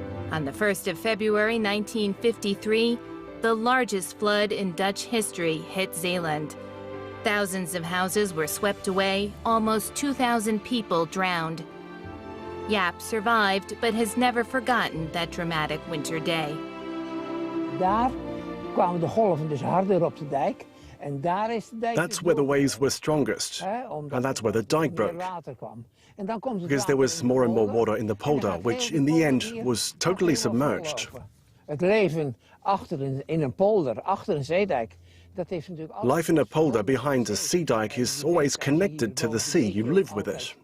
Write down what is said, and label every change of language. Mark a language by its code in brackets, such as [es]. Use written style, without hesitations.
[en] On the 1st of February 1953, the largest flood in Dutch history hit Zeeland. Thousands of houses were swept away, almost 2,000 people drowned. Jaap survived, but has never forgotten that dramatic winter day. [nl] Daar kwamen de golven dus harder op de dijk. En daar is de dijk. [en] That's where the waves were strongest, and that's where the dike broke. Because there was more and more water in the polder, which in the end was totally submerged. [nl] Het leven in een polder, achter een zeedijk. [en] Life in a polder behind a sea dike is always connected to the sea. You live with it.